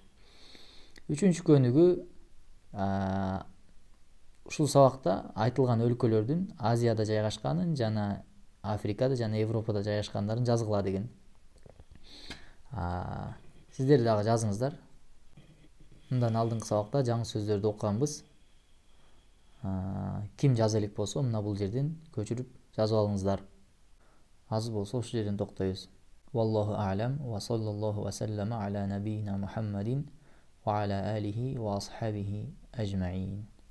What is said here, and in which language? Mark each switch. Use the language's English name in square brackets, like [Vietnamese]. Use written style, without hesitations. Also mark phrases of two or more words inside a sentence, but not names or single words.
[Kyrgyz] 3-нчү көнүгүү ушул сабакта айтылган өлкөлөрдүн Азияда жайгашканын жана Африкада жана Европада жайгашкандарын жазгыла деген. Сиздер дагы жазыңыздар. Мындан алдыңкы сабакта жаңы сөздөрдү окуганбыз. Ким жаза элек болсо мына бул жерден көчүрүп жазып алыңыздар. Азыр болсо ушул жерден токтойбуз. [Arabic] والله أعلم وصلى الله وسلم على نبينا محمد وعلى آله وأصحابه أجمعين.